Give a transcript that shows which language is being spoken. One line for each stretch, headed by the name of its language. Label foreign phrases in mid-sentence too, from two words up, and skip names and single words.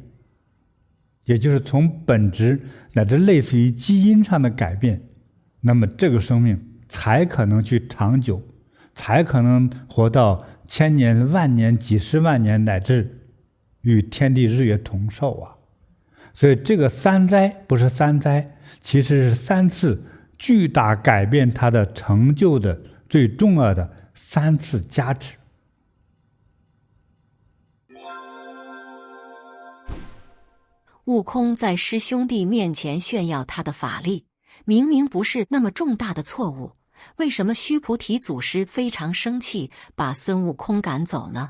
Chinese: 也就是從本質乃至類似於基因上的改變，那麼這個生命才可能去長久，才可能活到千年、萬年、幾十萬年，乃至與天地日月同壽啊！所以這個三災不是三災，其實是3次巨大改變他的成就的最重要的3次加持。悟空在師兄弟面前炫耀他的法力，明明不是那麼重大的錯誤，為什麼須菩提祖師非常生氣，把孫悟空趕走呢？